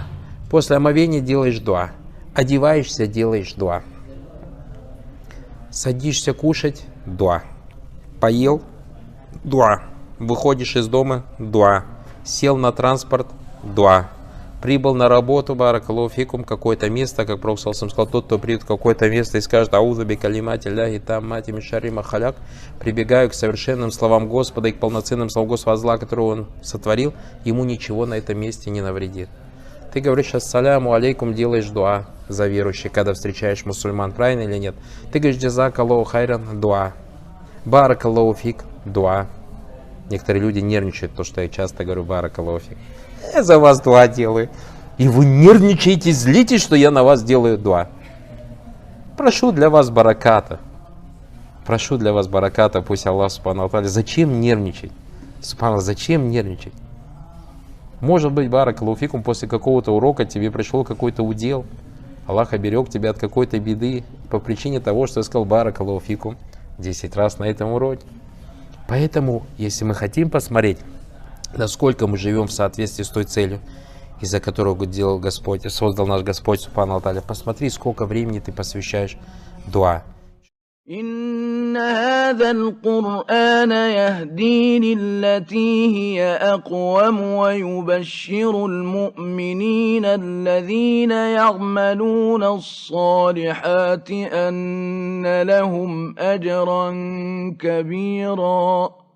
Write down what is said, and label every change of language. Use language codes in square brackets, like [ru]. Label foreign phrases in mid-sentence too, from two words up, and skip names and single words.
[ru] После омовения делаешь дуа. Одеваешься, делаешь дуа. Садишься кушать, дуа. Поел, дуа. Выходишь из дома, дуа. Сел на транспорт, дуа. Прибыл на работу, [ar] بارك الله فيكم, [ru] какое-то место, как пророк [ar] صلى الله عليه وسلم [ru] сказал: тот, кто придет в какое-то место и скажет: [ar] أعوذ بكلمات الله التامات من شر ما خلق, [ru] прибегаю к совершенным словам Господа и к полноценным словам Господа зла, которого он сотворил, ему ничего на этом месте не навредит. Ты говоришь: [ar] السلام عليكم, [ru] делаешь дуа. за верующих, когда встречаешь мусульман, правильно или нет? Ты говоришь [ar] جزاك الله خيرا, [ru] дуа. [ar] بارك الله فيك, [ru] дуа. Некоторые люди нервничают, то, что я часто говорю [ar] بارك الله فيك. [ru] Я за вас дуа делаю. И вы нервничаете, злитесь, что я на вас делаю дуа. Прошу для вас бараката. Прошу для вас бараката, пусть Аллах [ar] سبحانه وتعالى. [ru] Зачем нервничать? Субханаллах, зачем нервничать? Может быть, [ar] بارك الله فيكم, [ru] после какого-то урока тебе пришел какой-то удел. Аллах оберег тебя от какой-то беды по причине того, что я сказал [ar] بارك الله فيكم [ru] 10 раз на этом уроке. Поэтому, если мы хотим посмотреть, насколько мы живем в соответствии с той целью, из-за которого делал Господь, создал наш Господь [ar] سبحانه وتعالى, [ru] посмотри, сколько времени ты посвящаешь дуа. [ar] إن هذا القرآن يهدي للتي هي أقوم ويبشر المؤمنين الذين يعملون الصالحات أن لهم أجرا كبيرا